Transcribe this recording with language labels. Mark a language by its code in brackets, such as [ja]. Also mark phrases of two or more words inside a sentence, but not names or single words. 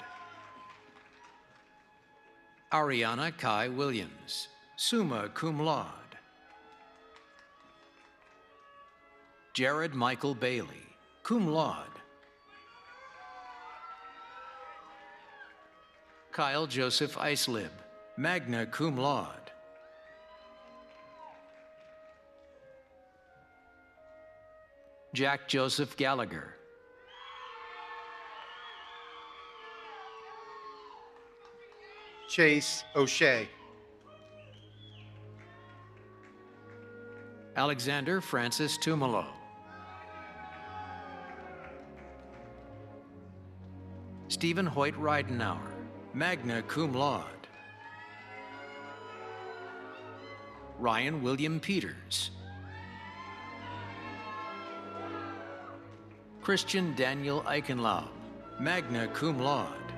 [en] Ariana Kai Williams, [la] summa cum laude. [en] Jared Michael Bailey, [la] cum laude. [en] Kyle Joseph Islib, [la] magna cum laude. [en] Jack Joseph Gallagher. Chase O'Shea. Alexander Francis Tumalo. Stephen Hoyt Reidenauer, [la] magna cum laude. [en] Ryan William Peters. Christian Daniel Eichenlaub, [la] magna cum laude.